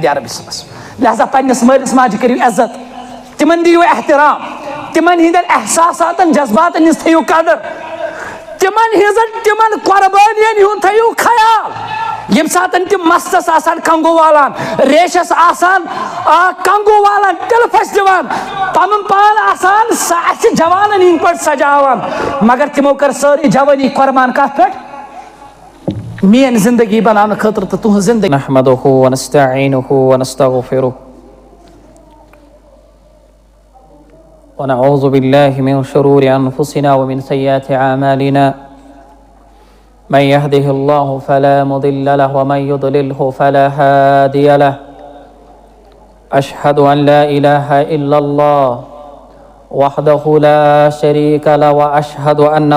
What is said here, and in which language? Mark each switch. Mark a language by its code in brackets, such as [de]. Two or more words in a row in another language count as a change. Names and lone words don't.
[ar] عربی صلی اللہ علیہ وسلم [ks] لہذا پننِس مٲلِس ماجہِ کٔرِو عزت تِمن دِیِو احترام تِمن ہٕنٛدٮ۪ن احساساتن جذباتن ہٕنٛز تھٲیِو قدر تِمن ہٕنٛزن تِمن قۄربٲنین ہُنٛد تھٲیِو خیال ییٚمہِ ساتن تِم مستس آسان کنگو والان ریشس آسان کنگو والان تِلہٕ پھش دِوان پنُن پان آسان اَسہِ جوانن ہٕنٛدۍ پٲٹھۍ سجاوان مگر تِمو کٔر سٲرٕے جوٲنی قۄربان کتھ پٮ۪ٹھ میٲنۍ زندگی بناونہٕ خٲطرٕ تہٕ تُہنٛز زندگی [ar] نحمده ونستعينه ونستغفره ونعوذ بالله من شرور أنفسنا ومن سيئات أعمالنا من يهده الله فلا مضل له ومن يضلله فلا هادي له أشهد أن لا إله إلا الله وحده لا شريك له وأشهد أن